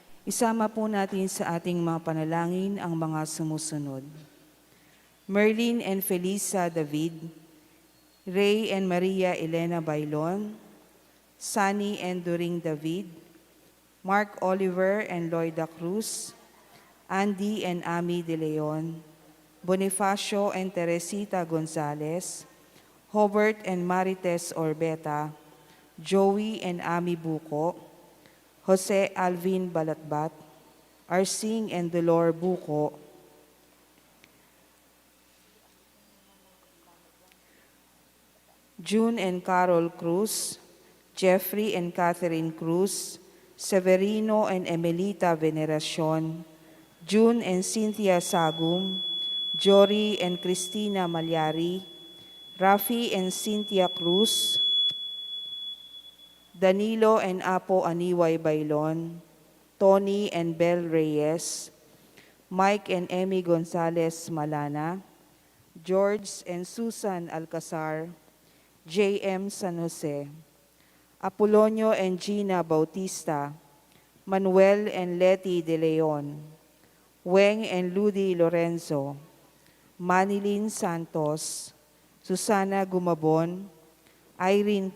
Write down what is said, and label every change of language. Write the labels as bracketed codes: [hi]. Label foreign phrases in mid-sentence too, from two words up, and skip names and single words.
[tl] Isama po natin sa ating mga panalangin ang mga sumusunod. Merlin and Felisa David, Ray and Maria Elena Bailon, Sunny and During David, Mark Oliver and Lloyda Cruz, Andy and Ami De Leon, Bonifacio and Teresita Gonzalez, Hobart and Marites Orbeta, Joey and Ami Buko, Jose Alvin Balatbat, Arsing and Dolor Buko, June and Carol Cruz, Jeffrey and Catherine Cruz, Severino and Emelita Veneracion, June and Cynthia Sagum, Jory and Cristina Malyari, Rafi and Cynthia Cruz, Danilo and Apo Aniway Bailon, Tony and Bel Reyes, Mike and Emmy Gonzalez Malana, George and Susan Alcazar, J.M. San Jose, Apolonio and Gina Bautista, Manuel and Letty De Leon, Weng and Ludi Lorenzo, Manilyn Santos, Susana Gumabon, Irene